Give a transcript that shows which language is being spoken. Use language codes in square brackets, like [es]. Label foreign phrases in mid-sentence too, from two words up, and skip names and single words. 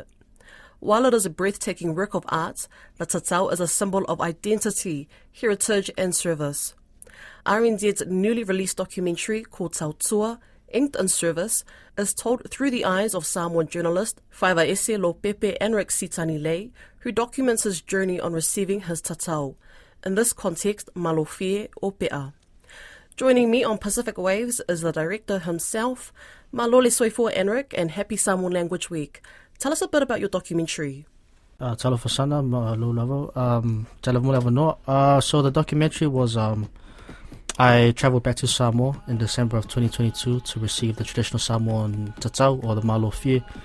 [en] While it is a breathtaking work of art, the tatau is a symbol of identity, heritage and service. RNZ's newly released documentary called Tautua, Inked in Service, is told through the eyes of Samoan journalist Whaivaese lo Pepe Enric Sitani Lei, who documents his journey on receiving his tatau. In this context, [sm] malofie o pea. [en] Joining me on Pacific Waves is the director himself, [sm] Malole Soifua Enric, [en] and Happy Samoan Language Week. Tell us a bit about your documentary. So the documentary was, I travelled back to Samoa in December of 2022 to receive the traditional Samoan tatau, or the malofie.